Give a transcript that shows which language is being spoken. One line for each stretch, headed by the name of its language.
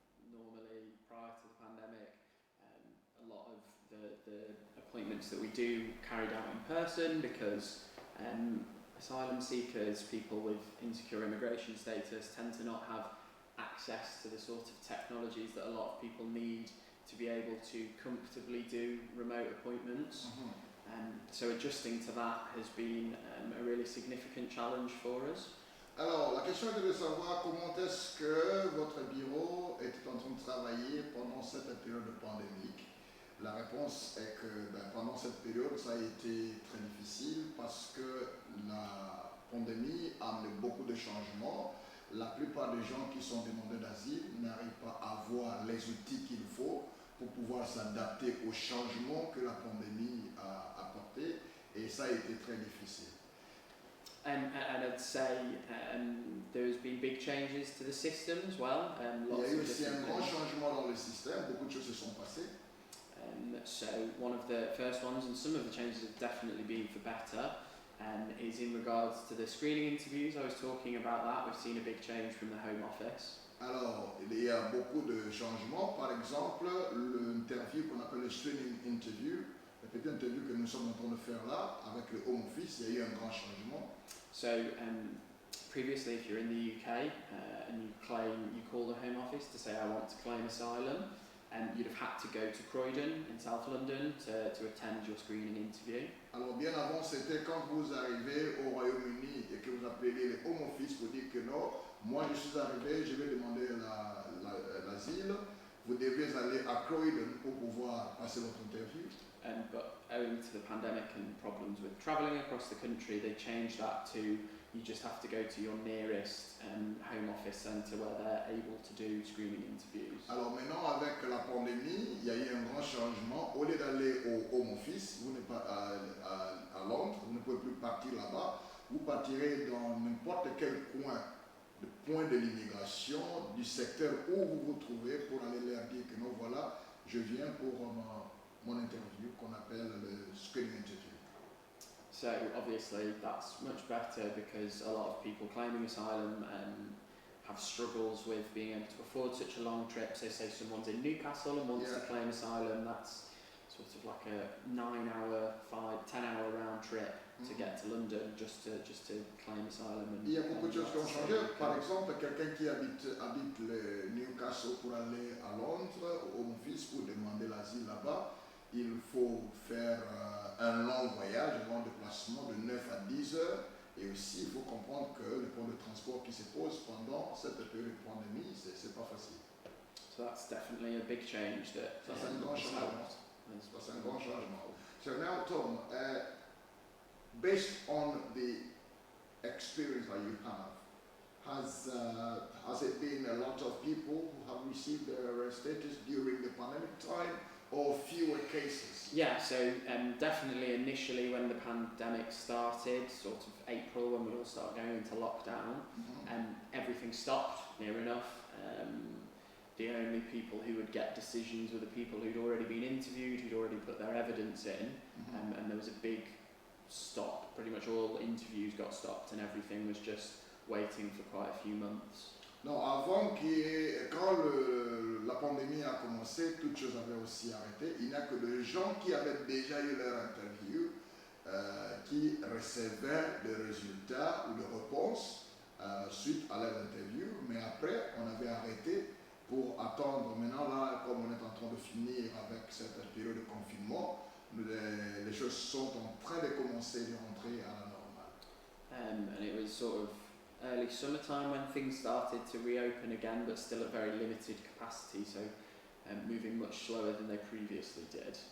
English: Normally, prior to the pandemic, a lot of the appointments that we do carried out in person because asylum seekers, people with insecure immigration status, tend to not have access to the sort of technologies that a lot of people need to be able to comfortably do remote appointments. So adjusting to that has been a really significant challenge for us.
French: Alors, la question était de savoir comment est-ce que votre bureau était en train de travailler pendant cette période pandémique. La réponse est que pendant cette période, ça a été très difficile parce que la pandémie a amené beaucoup de changements. La plupart des gens qui sont demandeurs d'asile n'arrivent pas à avoir les outils qu'il faut pour pouvoir s'adapter aux changements que la pandémie a apportés, et ça a été très difficile.
English: And I'd say there's been big changes to the system as well.
French: Il y a eu aussi un grand changement dans le système, beaucoup de choses se sont passées.
English: So one of the first ones, and some of the changes have definitely been for better, is in regards to the screening interviews. I was talking about that. We've seen a big change from the Home Office.
French: Alors, il y a beaucoup de changements. Par exemple, l'interview qu'on appelle le screening interview, la petite interview que nous sommes en train de faire là, avec le Home Office, il y a eu un grand changement.
English: So previously, if you're in the UK and you call the Home Office to say I want to claim asylum, you'd have had to go to Croydon in South London to attend your screening interview.
French: Alors bien avant, c'était quand vous arrivez au Royaume-Uni et que vous appelez le Home Office pour dire que non, moi je suis arrivé, je vais demander l'asile, vous devez aller à Croydon pour pouvoir passer votre interview.
English: But owing to the pandemic and problems with travelling across the country, they changed that to you just have to go to your nearest Home Office centre where they're able to do screening interviews.
French: Alors maintenant, avec la pandémie, il y a eu un grand changement. Au lieu d'aller au Home Office, vous n'êtes pas à Londres, vous ne pouvez plus partir là-bas. Vous partirez dans n'importe quel point de l'immigration, du secteur où vous vous trouvez pour aller leur dire que non, voilà, je viens pour mon interview qu'on appelle le screening interview.
English: So obviously that's much better because a lot of people claiming asylum have struggles with being able to afford such a long trip. So say someone's in Newcastle and wants to claim asylum, that's sort of like a 9-hour, 10-hour round trip to get to London just to claim asylum.
French: Il y a beaucoup de choses qui ont changé. Par exemple, quelqu'un qui habite le Newcastle pour aller à Londres, au Home Office pour demander l'asile là-bas, il faut faire un long voyage, un long déplacement de 9 à 10 heures. Et aussi, il faut comprendre que le point de transport qui se pose pendant cette période de pandémie, c'est pas facile.
English: So that's definitely a big change that
French: Ça, c'est un grand changement. Ça, c'est un grand changement.
English: So now, Tom, based on the experience that you have, has it been a lot of people who have received their status during the pandemic time, or fewer cases? Yeah, so definitely initially when the pandemic started, sort of April when we all started going into lockdown, everything stopped near enough. The only people who would get decisions were the people who'd already been interviewed, who'd already put their evidence in, and there was a big stop. Pretty much all interviews got stopped and everything was just waiting for quite a few months.
French: Non, quand la pandémie a commencé, toutes choses avaient aussi arrêté. Il n'y a que des gens qui avaient déjà eu leur interview qui recevaient des résultats ou des réponses suite à leur interview. Mais après, on avait arrêté pour attendre. Maintenant, là, comme on est en train de finir avec cette période de confinement, les choses sont en train de commencer de rentrer à la normale.
English: And it was sort of early summertime when things started to reopen again, but still at very limited capacity, so moving much slower than they previously did.